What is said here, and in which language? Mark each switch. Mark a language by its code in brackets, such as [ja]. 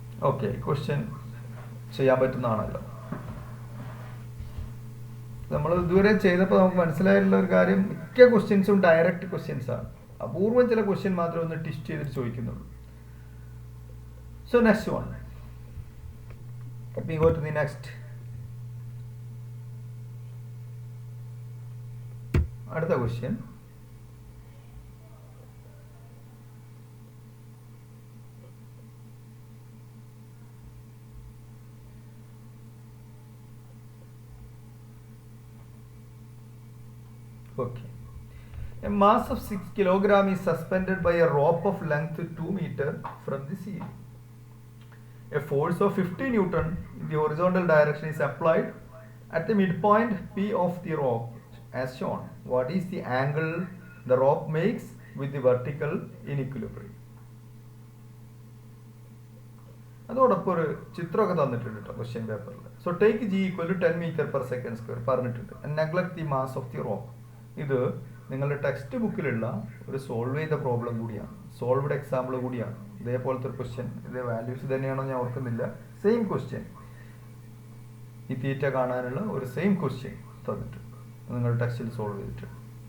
[ml] Okay, question ചെയ്യാൻ പറ്റുന്നതാണല്ലോ. നമ്മൾ ഇതുവരെ ചെയ്തപ്പോൾ നമുക്ക് മനസ്സിലായിട്ടുള്ള ഒരു കാര്യം, മിക്ക ക്വസ്റ്റ്യൻസും ഡയറക്റ്റ് ക്വസ്റ്റ്യൻസ് ആണ്. അപൂർവം ചില ക്വസ്റ്റ്യൻ മാത്രമേ ഒന്ന് ട്വിസ്റ്റ് ചെയ്തിട്ട് ചോദിക്കുന്നുള്ളൂ. So next one, [en] let me go to the next. [ml] അടുത്ത question, okay. [en] A mass of 6 kg is suspended by a rope of length 2 meters from the ceiling. A force of 50 Newton in the horizontal direction is applied at the midpoint P of the rope as shown. What is the angle the rope makes with the vertical in equilibrium? [ml] അതോടൊപ്പം ഒരു ചിത്രമൊക്കെ തന്നിട്ടുണ്ട് കേട്ടോ question പേപ്പറിൽ. [en] so take G equal to 10 meter per second square [ml] പറഞ്ഞിട്ടുണ്ട്. [en] And neglect the mass of the rope. [ml] ഇത് നിങ്ങളുടെ text ബുക്കിലുള്ള ഒരു solve ചെയ്ത പ്രോബ്ലം കൂടിയാണ്, സോൾവ്ഡ് എക്സാമ്പിൾ കൂടിയാണ്. ഇതേപോലത്തെ ഒരു ക്വസ്റ്റ്യൻ, ഇതേ വാല്യൂസ് തന്നെയാണോ ഞാൻ ഓർക്കുന്നില്ല, സെയിം ക്വസ്റ്റ്യൻ, ഈ തീറ്റ കാണാനുള്ള ഒരു സെയിം ക്വസ്റ്റ്യൻ തന്നിട്ടുണ്ട്, നിങ്ങൾ ടെക്സ്റ്റിൽ സോൾവ് ചെയ്തിട്ടുണ്ട്.